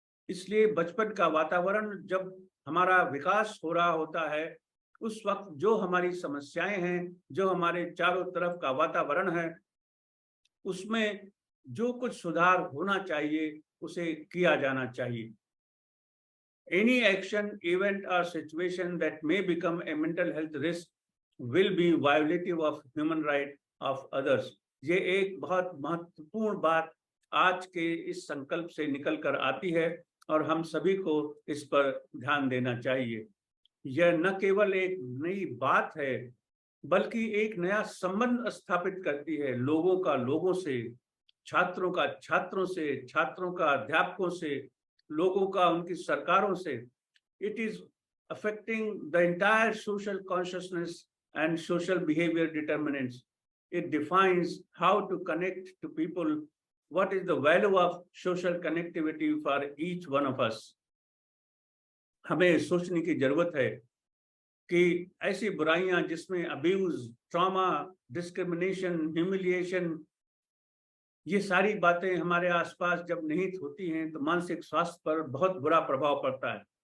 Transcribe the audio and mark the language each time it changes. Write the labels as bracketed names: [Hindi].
[Hindi] इसलिए बचपन का वातावरण, जब हमारा विकास हो रहा होता है, उस वक्त जो हमारी समस्याएं हैं, जो हमारे चारों तरफ का वातावरण है, उसमें जो कुछ सुधार होना चाहिए उसे किया जाना चाहिए। [English] Any action, event or situation that may become a mental health risk will be violative of human right of others. [Hindi] ये एक बहुत महत्वपूर्ण बात आज के इस संकल्प से निकल कर आती है और हम सभी को इस पर ध्यान देना चाहिए। यह न केवल एक नई बात है, बल्कि एक नया संबंध स्थापित करती है लोगों का लोगों से, छात्रों का छात्रों से, छात्रों का अध्यापकों से, लोगों का, उनकी सरकारों से, [English] it is affecting the entire social consciousness and social behavior determinants. It defines how to connect to people, what is the value of social connectivity for each one of us. [Hindi] हमें सोचने की जरूरत है कि ऐसी बुराइयां जिसमें अब्यूज, ट्रॉमा, डिस्क्रिमिनेशन, ह्यूमिलिएशन, ये सारी बातें हमारे आसपास जब निहित होती हैं तो मानसिक स्वास्थ्य पर बहुत बुरा प्रभाव पड़ता है।